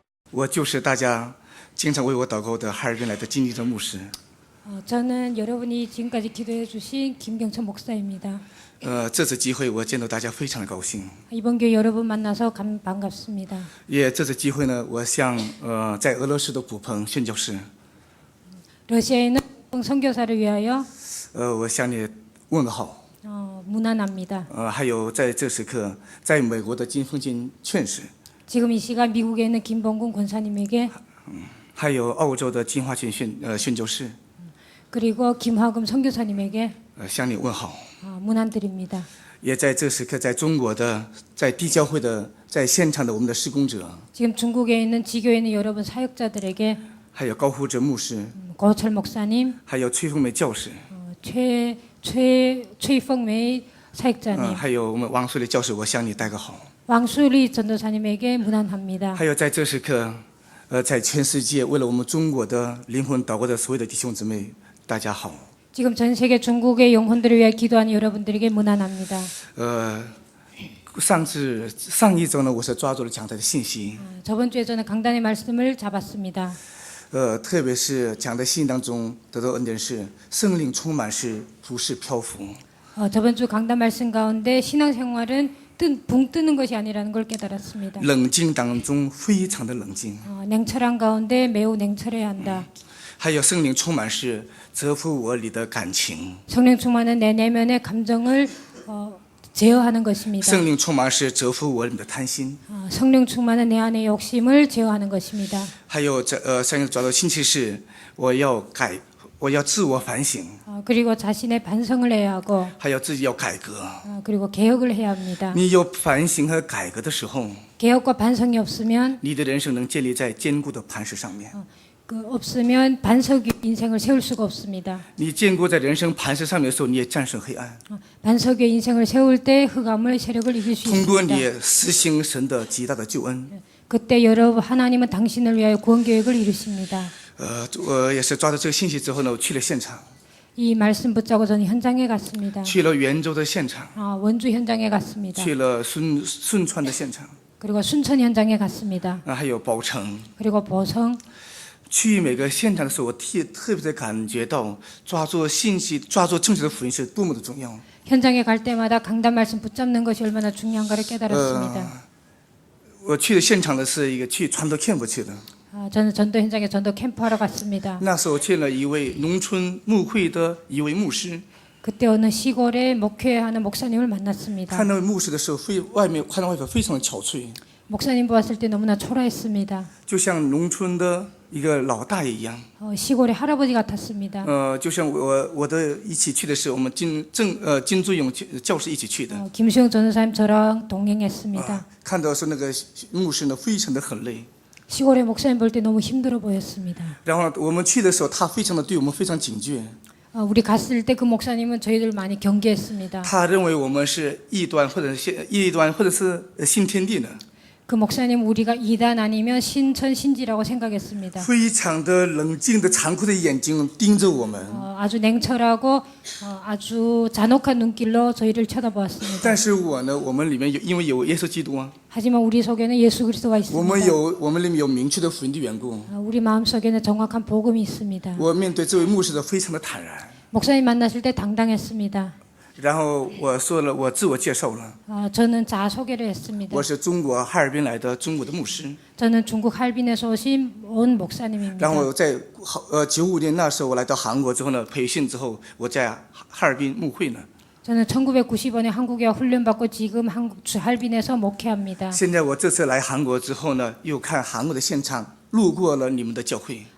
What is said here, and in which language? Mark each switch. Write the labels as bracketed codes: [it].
[zh] 我就是大家经常为我祷告的哈尔滨来的金立正牧师。 [ko] 저는 여러분이 지금까지 기도해 주신 김경천 목사입니다. [zh] 这次机会我见到大家非常的高兴。 [ko] 이번 교회 여러분 만나서 반갑습니다. [zh] 也这次机会呢，我向在俄罗斯的古鹏宣教士， [ko] 러시아에 있는 선교사를 위하여 [zh] 我向你问个好。 [ko] 문안합니다. [zh] 还有在这时刻，在美国的金凤金劝士， [ko] 지금 이 시간 미국에 있는 김범군 권사님에게 [zh] 还有澳洲的金华群宣教士， [ko] 그리고 김화금 선교사님에게 [zh] 向你问好。 [ko] 문안드립니다. [zh] 也在这时刻，在中国的，在地教会的，在现场的我们的施工者， [ko] 지금 중국에 있는 지교에 있는 여러분 사역자들에게 [zh] 还有高胡哲牧师， [ko] 고철 목사님, [zh] 还有崔凤梅教士， [ko] 최이펑메이 사역자님, [zh] 还有我们王素丽教士，我向你带个好。 [ko] 왕수리 전도사님에게 문안합니다. [zh] 还有在这时刻，在全世界为了我们中国的灵魂祷告的所有的弟兄姊妹，大家好。 [ko] 지금 전 세계 중국의 영혼들을 위해 기도하는 여러분들에게 문안합니다. [zh] 上一周呢，我是抓住了讲台的信息， [ko] 저번 주에 저는 강단의 말씀을 잡았습니다. [zh] 特别是讲的信当中得到恩典是圣灵充满是不是漂浮。 [ko] 저번 주 강단 말씀 가운데 신앙생활은 붕 뜨는 것이 아니라는 걸 깨달았습니다. [zh] 冷静当中非常的冷静。 [ko] 냉철한 가운데 매우 냉철해야 한다. [zh] 还有圣灵充满是折服我里的感情， [ko] 성령 충만은 내 내면의 감정을 제어하는 것입니다. [zh] 圣灵充满是折服我里的贪心。 [ko] 성령 충만은 내 안의 욕심을 제어하는 것입니다. [zh] 还有上一周抓到信息是我要自我反省， [ko] 그리고 자신의 반성을 해야 하고 [zh] 还有自己要改革。 [ko] 그리고 개혁을 해야 합니다. [zh] 你有反省和改革的时候， [ko] 개혁과 반성이 없으면 [zh] 你的人生能建立在坚固的磐石上面。 [ko] 없으면 반석 위 인생을 세울 수가 없습니다. [zh] 你坚固在人生磐石上面的时候，你也战胜黑暗。 [ko] 반석 위에 인생을 세울 때 흑암을 세력을 이길 수 [zh] 通过 [ko] 있습니다. [zh] 你实行神的极大的救恩。 [ko] 그때 여러분 하나님은 당신을 위하여 구원 계획을 이루십니다. [zh] 我也是抓到这个信息之后呢，我去了现场， [ko] 이 말씀 붙잡고 저는 현장에 갔습니다. [zh] 去了袁州的现场， [ko] 원주 현장에 갔습니다. [zh] 去了顺川的现场， [ko] 그리고 순천 현장에 갔습니다. [zh] 还有宝城。 [ko] 그리고 보성 [zh] 去每个现场的时候，我特别的感觉到抓住信息、抓住正确的福音是多么的重要。 [ko] 현장에 갈 때마다 강단 말씀 붙잡는 것이 얼마나 중요한가를 깨달았습니다. [zh] 我去的现场的是一个去传道 camp 去的， [ko] 저는 전도 현장에 전도 캠프하러 갔습니다. [zh] 那时候见了一位农村牧会的一位牧师， [ko] 그때 어느 시골에 목회하는 목사님을 만났습니다. [zh] 看那位牧师的时候，外面非常的憔悴， [ko] 목사님 보았을 때 너무나 초라했습니다. [zh] 就像农村的一个老大爷一样。 [ko] 시골의 할아버지 같았습니다. [zh] 就像我的一起去的是我们金珠勇教士一起去的。 [ko] 김수영 전도사님 저랑 동행했습니다. [zh] 看到说那个牧师呢，非常的很累。 [ko] 시골의 목사님 볼 때 너무 힘들어 보였습니다. [zh] 然后我们去的时候，他非常的对我们非常警觉。 [ko] 우리 갔을 때 그 목사님은 저희들 많이 경계했습니다. [zh] 他认为我们是异端或者是新天地的， [ko] 그 목사님 우리가 이단 아니면 신천신지라고 생각했습니다. [zh] 非常的冷静的残酷的眼睛盯着我们。 [ko] 아주 냉철하고 아주 잔혹한 눈길로 저희를 쳐다보았습니다. [zh] 但是我们里面因为有耶稣基督啊， [ko] 하지만 우리 속에는 예수 그리스도가 [zh] 我们 [ko] 있습니다. [zh] 里面有明确的福音的缘故， [ko] 우리 마음속에는 정확한 복음이 있습니다. [zh] 我面对这位牧师的非常的坦然。 [ko] 목사님 만났을 때 당당했습니다. [zh] 然后我说了，我自我介绍了， [ko] 저는 자소개를 했습니다. [zh] 我是中国哈尔滨来的中国的牧师。 [ko] 저는 중국 할빈에서 오신 온 목사님입니다. [zh] 然后在95年那时候我来到韩国之后呢，培训之后，我在哈尔滨牧会呢。 [ko] 저는 1990년에 한국에 훈련받고 지금 할빈에서 목회합니다. [zh] 现在我这次来韩国之后呢，又看韩国的现场，路过了你们的教会。